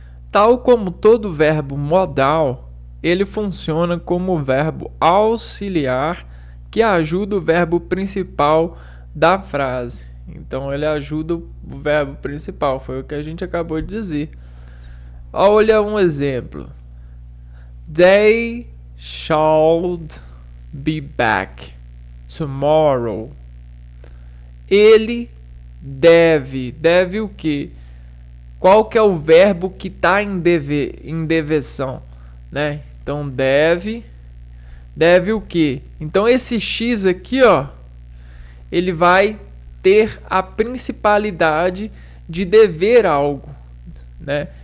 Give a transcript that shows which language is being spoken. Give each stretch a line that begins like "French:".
Portuguese: Tal como todo verbo modal, ele funciona como verbo auxiliar que ajuda o verbo principal da frase. Então ele ajuda o verbo principal, foi o que a gente acabou de dizer. Olha um exemplo.
English: They should be back tomorrow.
Portuguese: Ele deve. Deve o quê? Qual que é o verbo que está em deveção, né? Então deve o quê? Então esse X aqui, ó, ele vai ter a principalidade de dever algo, né?